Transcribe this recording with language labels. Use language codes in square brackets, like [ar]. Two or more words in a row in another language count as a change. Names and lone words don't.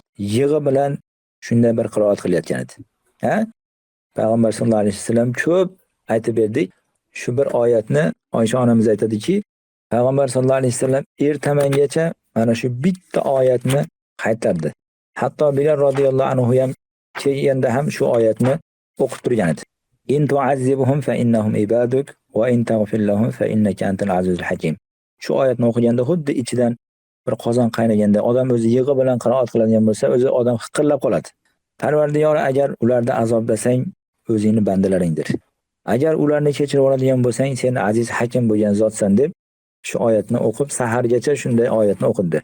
[uz] Yig'i bilan shunday bir qiroat qilayotgan edi. Payg'ambar [ar] صلى الله عليه وسلم [uz] ko'p aytib berdik. Shu bir oyatni Oysha onamiz aytadiki, Payg'ambar [ar] صلى الله عليه وسلم [uz] ertamangacha mana shu bitta oyatni qaytardi. Hatto Bilal [ar] رضي الله عنه [uz] ham kelganda ham shu oyatni o'qib turgan edi. [ar] إن تعذبهم فإنهم عبادك وإن تغفر لهم فإنك أنت العزيز الحكيم. [uz] Shu oyatni o'qiganda xuddi ichidan bir qozon qaynaganda odam o'zi yig'i bilan qiroat qiladigan bo'lsa, o'zi odam hiqillab qoladi. Parvardigor, agar ularni azoblasang, o'zingni bandalaringdir. Agar ularni kechirib oladigan bo'lsang, sen aziz hakim bo'lgan zotsan deb shu oyatni o'qib sahargacha shunday oyatni o'qidi.